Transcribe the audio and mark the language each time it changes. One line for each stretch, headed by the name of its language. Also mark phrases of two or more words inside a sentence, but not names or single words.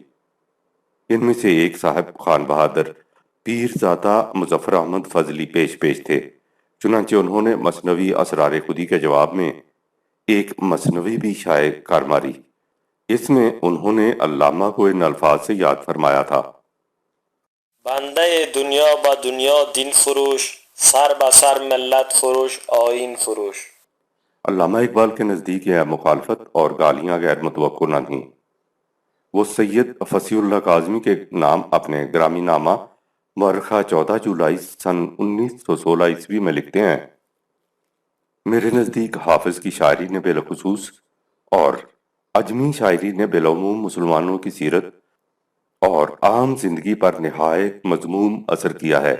Urdu: ان میں سے ایک صاحب خان بہادر پیر زادہ مظفر احمد فضلی پیش تھے، چنانچہ انہوں نے مثنوی اسرار خودی کے جواب میں ایک مثنوی بھی شائع کر ماری۔ اس میں انہوں نے علامہ کو ان الفاظ سے یاد فرمایا تھا:
Persian: بندے دنیا با دنیا دین فروش، سر با سر ملت فروش آئین فروش۔
Urdu: علامہ اقبال کے نزدیک یہ مخالفت اور گالیاں غیر متوقع نہ تھیں۔ وہ سید فصیح اللہ کاظمی کے نام اپنے گرامی نامہ مورخہ 14 جولائی سن 1916 عیسوی میں لکھتے ہیں: میرے نزدیک حافظ کی شاعری نے بالخصوص اور اجمی شاعری نے بالعموم مسلمانوں کی سیرت اور عام زندگی پر نہایت مذموم اثر کیا ہے۔